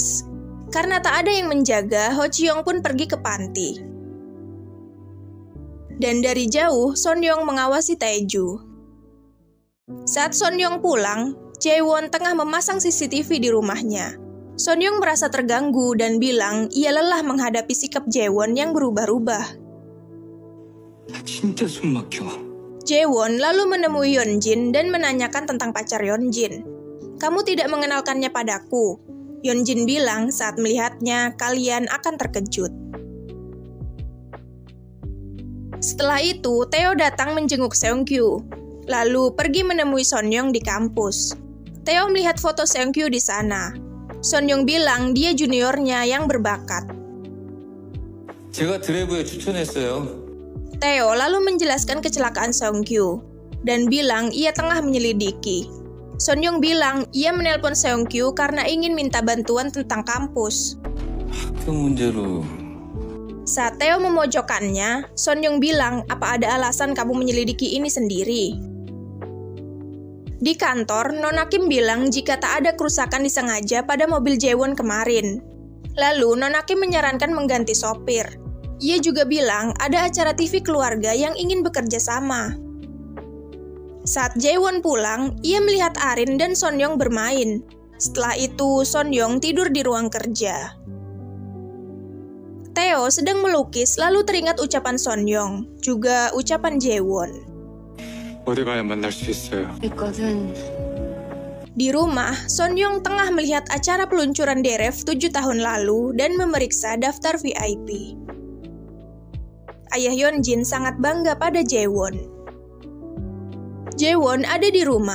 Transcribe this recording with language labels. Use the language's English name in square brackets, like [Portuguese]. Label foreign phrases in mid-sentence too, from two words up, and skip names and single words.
[Indonesian] Karena tak ada yang menjaga, Ho Chiyong pun pergi ke panti. Dan dari jauh, Sonyeong mengawasi Taeju. Saat Sonyeong pulang, Jaewon tengah memasang CCTV di rumahnya. Sonyeong merasa terganggu dan bilang ia lelah menghadapi sikap Jaewon yang berubah-ubah. [Korean] 나 진짜 숨 막혀. [Indonesian] Jaewon lalu menemui Yeonjin dan menanyakan tentang pacar Yeonjin. "Kamu tidak mengenalkannya padaku." Yeonjin bilang saat melihatnya, kalian akan terkejut. Setelah itu, Tae datang menjenguk Seungkyu, lalu pergi menemui Sonyeong di kampus. Tae melihat foto Seungkyu di sana. Sonyeong bilang dia juniornya yang berbakat. [Korean] 제가 드래브에 추천했어요. [Indonesian] Tae lalu menjelaskan kecelakaan Seungkyu dan bilang ia tengah menyelidiki. Sonyeong bilang ia menelpon Seungkyu karena ingin minta bantuan tentang kampus. [Korean] 학교 문제로 [Indonesian] Saat Tae memojokkannya, Sonyeong bilang, "Apa ada alasan kamu menyelidiki ini sendiri?" Di kantor, Nona Kim bilang jika tak ada kerusakan disengaja pada mobil Jaewon kemarin. Lalu, Nona Kim menyarankan mengganti sopir. Ia juga bilang ada acara TV keluarga yang ingin bekerja sama. Saat Jaewon pulang, ia melihat Arin dan Sonyeong bermain. Setelah itu, Sonyeong tidur di ruang kerja. Tae sedang melukis lalu teringat ucapan Sonyeong, juga ucapan Jaewon. [Korean] 어디 가야 만날 수 있어요. [Indonesian] Di rumah, Sonyeong tengah melihat acara peluncuran Deref 7 tahun lalu dan memeriksa daftar VIP. Ayah Yeonjin sangat bangga pada Jaewon. Jaewon ada di rumah.